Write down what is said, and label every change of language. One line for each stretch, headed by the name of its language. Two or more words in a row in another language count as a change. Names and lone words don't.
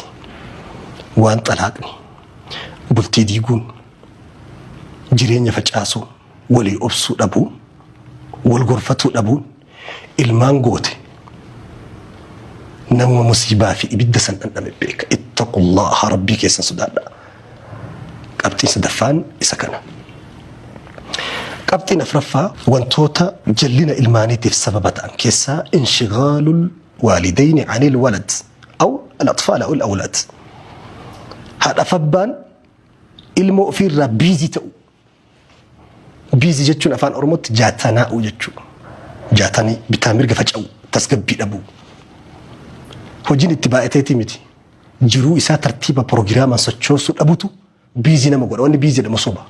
Oromo: Waan xalaaqni bultii diiguun jireenya facaasuu walii obsuu dhabuu wal gorfatuu dhabuun ilmaan goote nama musiibaa fi ibidda san dhandhame beeka. Ittaqullaha rabbii keessan sodaadha. Qabxiin sadaffaan isa kana. Qabxiin afraffaa wantoota jallina ilmaaniitiif sababa ta'an keessaa
Arabic: انشغال الوالدين عن الولد أو الأطفال أو الأولاد. هذا فبان
Oromo: ilmoo ofirraa biizii ta'u. Biizii jechuun afaan Oromootti jaatanaa'u jechuudha. Jaatanii bitaa mirga faca'u tasgabbii dhabuu. Hojiin itti baay'ateeti miti. Jiruu isaa tartiiba proogiraamaan sochoosuu dhabutu biizii nama godha. Wanni biizii jedhamu soba.